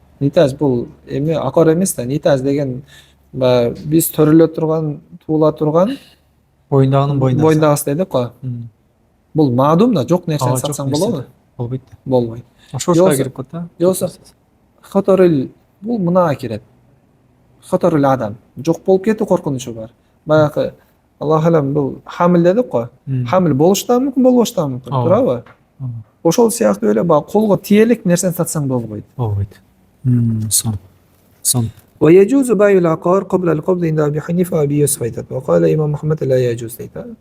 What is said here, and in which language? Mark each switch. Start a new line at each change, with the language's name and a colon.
Kyrgyz: Нитаж бул эми акор эмес да. Нитаж деген биз төрөлө турган, туула турган Боюндагынын боюндагысы дедик го. Бул маадум да, жок нерсени сатсаң болобу? Болбойт. Болбойт. Ошого кирип калат да. Жокса хаторил бул мынага кирет. Хаторил адам. Жок болуп кетүү коркунучу бар. Баягы Аллах алам бул хамил дедик го. Хамил болуш да мүмкүн, болбош да мүмкүн, туурабы? Ошол сыяктуу эле колго тиелек нерсени сатсаң болбойт. Болбойт. Сон.
Arabic: ويجوز بيع العقار قبل القبض عند أبي حنيفة وأبي يوسف
Kyrgyz: айтат.
Arabic: وقال إمام محمد لا يجوز
Kyrgyz: дейт.